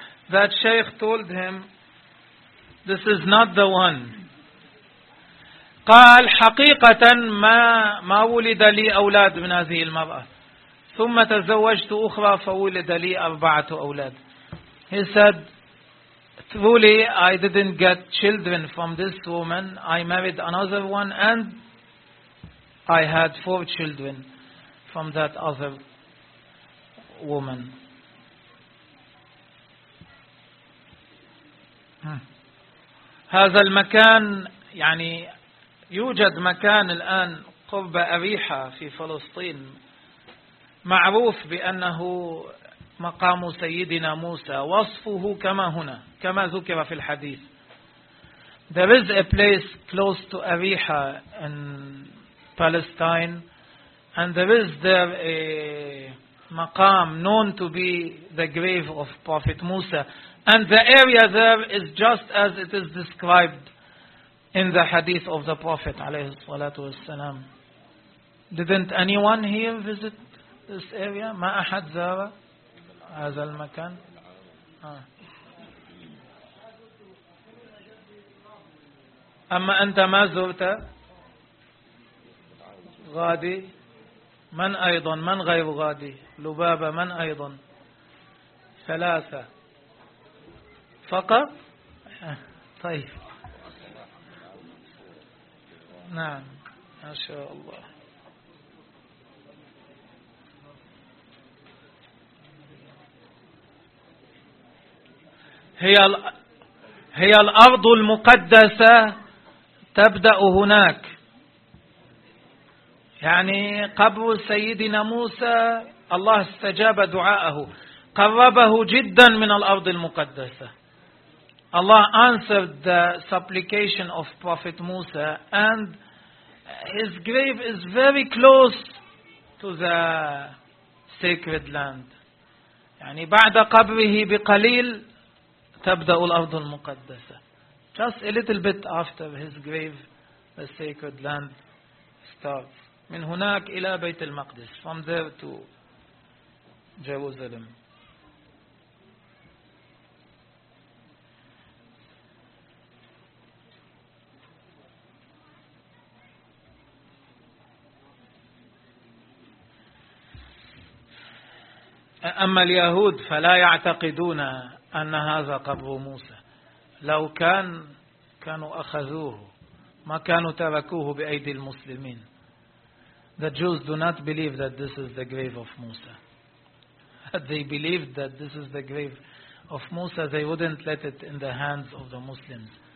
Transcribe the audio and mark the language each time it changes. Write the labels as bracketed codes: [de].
[en] That Shaykh told him, this is not the one. [ar] قال حقيقة ما ولد لي أولاد من هذه المرأة ثم تزوجت أخرى فولد لي أربعة أولاد. [en] He said, truly I didn't get children from this woman. I married another one and I had four children from that other woman. [ar] هذا المكان يعني يوجد مكان الآن قرب أريحة في فلسطين معروف بأنه مقام سيدنا موسى, وصفه كما هنا كما ذكر في الحديث. [en] There is a place close to Ariha in Palestine, and there is there a maqam known to be the grave of Prophet Musa, and the area there is just as it is described in the hadith of the Prophet عليه الصلاة والسلام. Didn't anyone here visit this area? [ar] ما أحد زار هذا المكان؟ أما أنت ما زرت غادي؟ من أيضا؟ من غير غادي؟ لبابة من أيضا؟ ثلاثة فقط؟ طيب نعم ما شاء الله. هي الأرض المقدسة تبدأ هناك, يعني قبر سيدنا موسى الله استجاب دعاءه, قربه جدا من الأرض المقدسة. [en] الله answered the supplication of Prophet Musa, and his grave is very close to the sacred land. [ar] يعني بعد قبره بقليل تبدأ الأرض المقدسة. [en] Just a little bit after his grave, the sacred land starts. [ar] من هناك إلى بيت المقدس. [en] From there to Jerusalem. [ar] أما اليهود فلا يعتقدون أن هذا قبر موسى. لو كان كانوا أخذوه, ما كانوا تركوه بأيدي المسلمين. [en] The Jews do not believe that this is the grave of Musa. Had they believed that this is the grave of Musa, they wouldn't let it in the hands of the Muslims.